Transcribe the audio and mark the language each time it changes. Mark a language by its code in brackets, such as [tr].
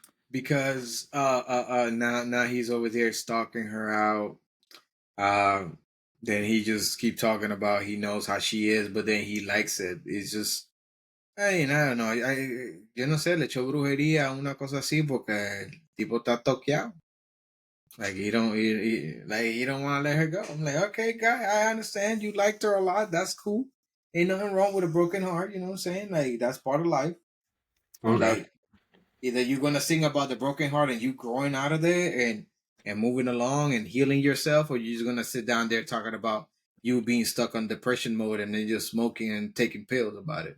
[en] Because now he's over there stalking her out. Then he just keep talking about he knows how she is, but then he likes it. It's just, I mean, I don't know. [es] Yo no sé, le echó brujería, una cosa así, porque el tipo está toqueado. [en] Like he don't want to let her go. I'm like, okay, guy, I understand. You liked her a lot. That's cool. Ain't nothing wrong with a broken heart. You know what I'm saying? Like that's part of life. Okay. Like either you're gonna sing about the broken heart and you growing out of there and moving along and healing yourself, or you're just gonna sit down there talking about you being stuck on depression mode and then just smoking and taking pills about it.